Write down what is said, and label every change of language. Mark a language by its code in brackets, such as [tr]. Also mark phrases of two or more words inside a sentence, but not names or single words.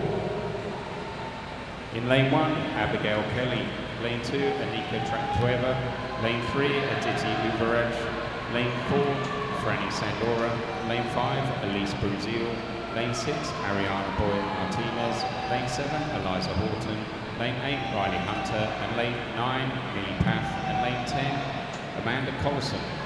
[en] In lane 1, Abigail Kelly. Lane 2, Anika Traktueva. Lane 3, Aditi Uvaraj. Lane 4, Franny Sandora. Lane 5, Elise Bruzil. Lane 6, Ariana Boyle Martinez. Lane 7, Eliza Horton. Lane 8, Riley Hunter. And lane 9, Millie Path. And lane 10, Amanda Collison.